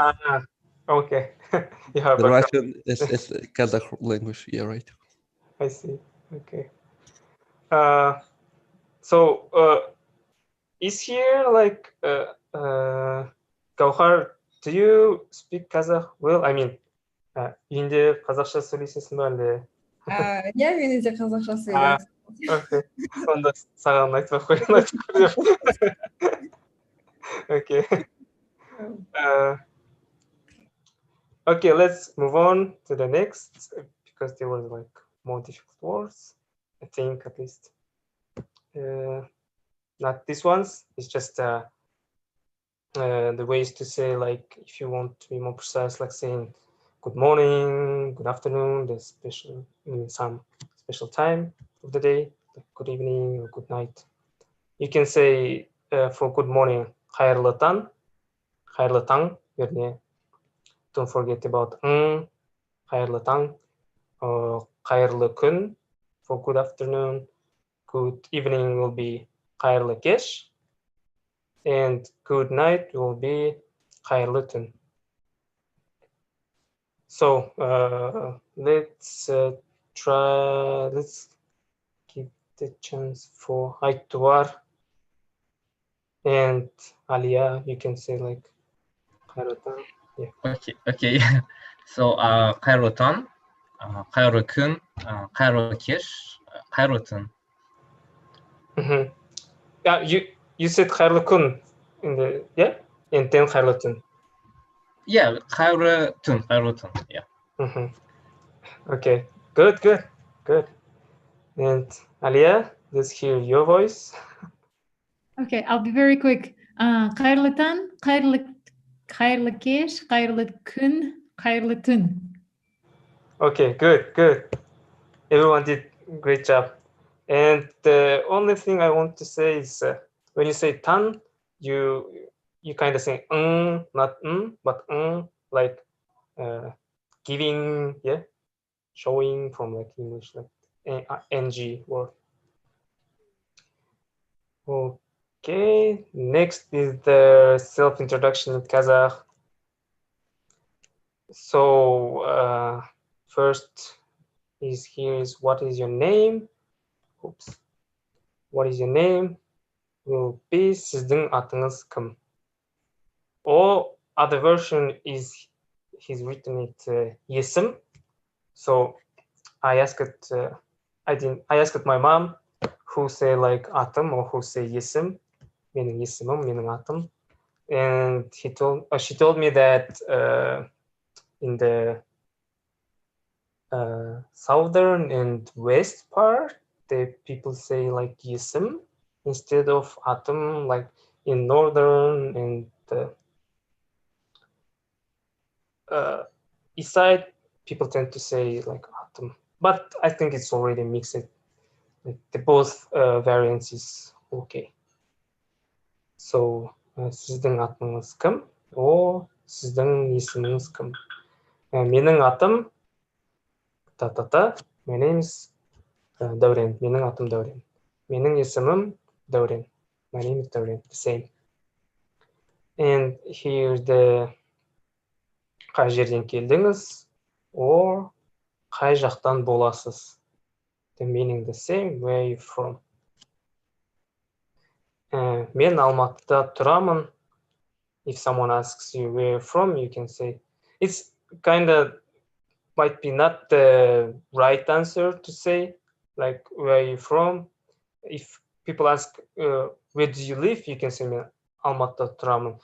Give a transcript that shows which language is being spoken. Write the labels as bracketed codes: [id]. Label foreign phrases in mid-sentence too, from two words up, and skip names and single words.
[en] Okay. You have the background. Russian as a Kazakh language. Yeah, right. I see. Okay. So is here like Gauhar, do you speak Kazakh well? I mean, [kk] үйінде қазақша сөйлесесің бе әлде? Иә, мен де қазақша Ah, сөйлеймін. [en] okay. [kk] Онда саған айтпай ақ қояйын, айтып көр деп. [en] Okay. Okay, let's move on to the next because there were like more difficult words, I think, at least. Not these ones. It's just the ways to say, like, if you want to be more precise, like saying good morning, good afternoon, the special some special time of the day, like good evening or good night. You can say for good morning, [kk] хайырлы таң, [en] don't forget about [kk] хайырлы таң, қайырлы күн [en] for good afternoon. Good evening will be [kk] қайырлы кеш, [en] and good night will be [kk] қайырлы түн. [en] So let's give the chance for Aytuar and Alia. You can say like [kk] қайырлы таң. [en] Yeah. Okay. [kk] So қайырлы таң, қайырлы күн, қайырлы кеш, қайырлы түн. [en] Yeah, you said [kk] қайырлы күн [en] in the and then [kk] қайырлы түн. Yeah, қайырлы түн, [en] yeah. Okay, good. And Alia, let's hear your voice. Okay, I'll be very quick. [kk] Қайырлы таң, қайырлы кеш, қайырлы күн, қайырлы түн. [en] Okay, good. Everyone did a great job. And the only thing I want to say is when you say tan, you kind of say not but like giving, showing from like English, like ng word. Okay, next is the self-introduction in Kazakh. So first is what is your name? Oops. What is your name? Will be [kk] сіздің атыңыз кім? [en] Or other version is he's written it есім. So I asked my mom who say like атым or who say есім. [kk] Менің есімім, менің атым. [en] And she told me that in the southern and west part, the people say like есім instead of атым, like in northern and east side, people tend to say like атым. But I think it's already mixed. Like the both variants is okay. [kk] So сіздің атыңыз кім? Or сіздің есіміңіз кім? Менің атым [en] My name is Dauren. [kk] Менің атым Dauren. Менің есімім Dauren. [en] My name is Dauren. The same. [kk] And here the қай жерден келдіңіз? Or қай жақтан боласыз? [en] The meaning the same. Where are you from? [kk] Мен Алматыда тұрамын. [en] If someone asks you where you're from, you can say it's kind of might be not the right answer to say like where are you from. If people ask where do you live, you can say [kk] Алматыда тұрамын.